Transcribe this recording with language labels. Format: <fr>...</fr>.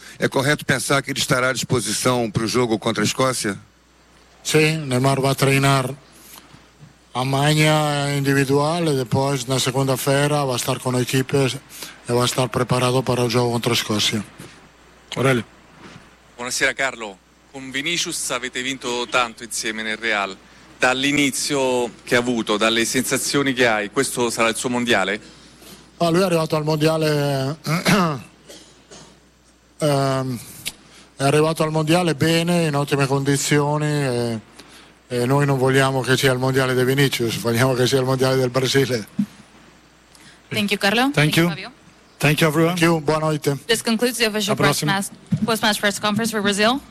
<pt>É correto pensar que ele estará à disposição para o jogo contra a Escócia? Sim, Neymar vai treinar Amanhã é individual e depois, na segunda-feira, vai estar com a equipe e vai estar preparado para o jogo contra a Escócia.</pt> <it>Aurelio. Buonasera, Carlo. Con Vinicius avete vinto tanto insieme nel Real. Dall'inizio che ha avuto, dalle sensazioni che hai, questo sarà il suo mondiale? Ah, lui è arrivato al mondiale... è arrivato al mondiale bene, in ottime condizioni... E noi non vogliamo che sia il mondiale di Vinicius, vogliamo che sia il mondiale del Brasile.</it> <en>Thank you, Carlo. Thank you, Fabio. Thank you, everyone. Thank you.</en> <it>Buonanotte.</it> <en>This concludes the official post-match press conference for Brazil.</en>